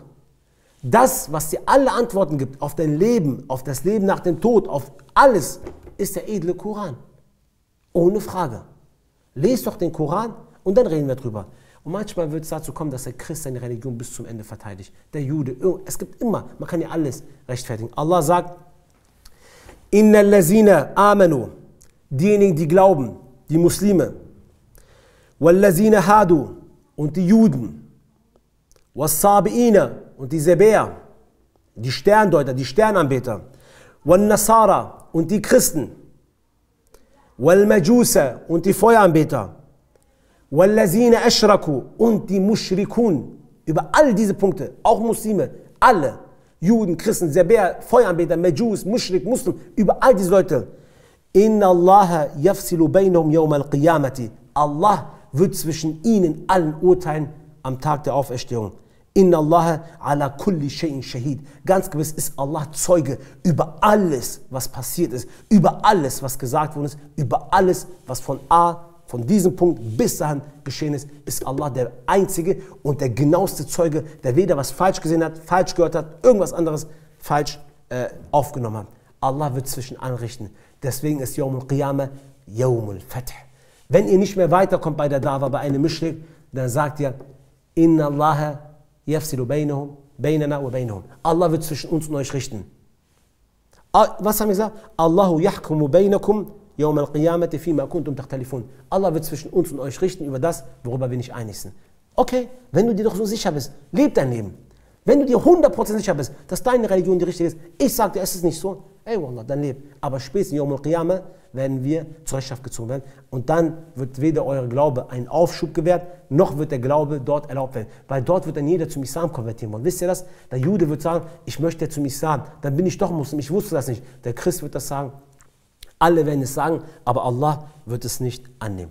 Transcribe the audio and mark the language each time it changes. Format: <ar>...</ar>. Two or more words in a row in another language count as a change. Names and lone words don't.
<de>Das, was dir alle Antworten gibt auf dein Leben, auf das Leben nach dem Tod, auf alles, ist der edle Koran. Ohne Frage. Lest doch den Koran und dann reden wir drüber. Und manchmal wird es dazu kommen, dass der Christ seine Religion bis zum Ende verteidigt. Der Jude, es gibt immer, man kann ja alles rechtfertigen. Allah sagt,</de> <ar>إن الذين آمنوا,</ar> <de>diejenigen, die glauben, die Muslime,</de> <ar>والذين هادوا,</ar> <de>und die Juden, was-Sabi'ina, und die Sebäer, die Sterndeuter, die Sternanbeter, wal-Nasara, und die Christen, wal-Majusa, und die Feueranbeter,</de> <ar>والذين أشركوا,</ar> <de>und die Mushrikun. Über all diese Punkte, auch Muslime, alle, Juden, Christen, Sebäer, Feueranbeter, Majus, Mushrik, Muslim, über all diese Leute.</de> <ar>إن الله يفصل بينهم يوم القيامة.</ar> <de>Allah wird zwischen ihnen allen urteilen am Tag der Auferstehung.</de> <ar>إن الله على كل شيء شهيد.</ar> <de>Ganz gewiss ist Allah Zeuge über alles, was passiert ist, über alles, was gesagt worden ist, über alles, was von A von diesem Punkt bis dahin geschehen ist, ist Allah der einzige und der genaueste Zeuge, der weder was falsch gesehen hat, falsch gehört hat, irgendwas anderes falsch aufgenommen hat. Allah wird zwischen allen richten. Deswegen ist</de> <ar>يوم القيامة يوم الفتح.</ar> <de>Wenn ihr nicht mehr weiterkommt bei der Dawa, bei einem Mushrik, dann sagt ihr,</de> <ar>إن الله يفصل بيننا وبينهم.</ar> <de>Allah wird zwischen uns und euch richten. Was haben wir gesagt?</de> <ar>الله يحكم بينكم يوم القيامة فيما كنتم تختلفون.</ar> <de>Allah wird zwischen uns und euch richten über das, worüber wir nicht einig sind. Okay, wenn du dir doch so sicher bist, leb dein Leben. Wenn du dir 100% sicher bist, dass deine Religion die richtige ist, ich sage dir, es ist nicht so, ey Wallah, dann leb. Aber spätestens in</de> <ar>يوم القيامة</ar> <de>werden wir zur Rechenschaft gezogen werden. Und dann wird weder euer Glaube einen Aufschub gewährt, noch wird der Glaube dort erlaubt werden. Weil dort wird dann jeder zum Islam konvertieren wollen. Wisst ihr das? Der Jude wird sagen, ich möchte zum Islam, dann bin ich doch Muslim, ich wusste das nicht. Der Christ wird das sagen. Alle werden es sagen, aber Allah wird es nicht annehmen.</de>